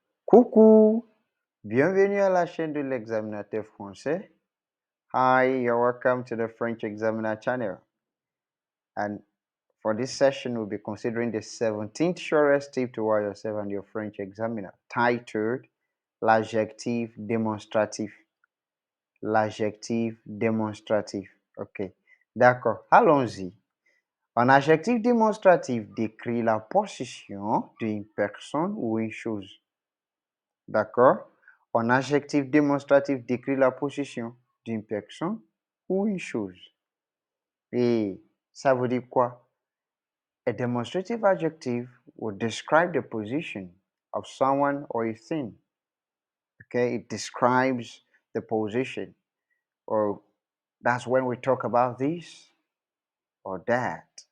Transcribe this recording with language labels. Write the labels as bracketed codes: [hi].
[fr] Coucou, bienvenue à la chaîne de l'examinateur français. [en] Hi, you're welcome to the French Examiner channel. And for this session, we'll be considering the 17th surest tip to write yourself and your French examiner, titled l'adjectif démonstratif. [fr] L'adjectif démonstratif. OK, d'accord, allons-y. Un adjectif démonstratif décrit la position d'une personne ou une chose. D'accord? Un adjectif démonstratif décrit la position d'une personne ou une chose. Et ça veut dire quoi? [en] A demonstrative adjective will describe the position of someone or a thing. Okay, it describes the position. Or that's when we talk about this or that.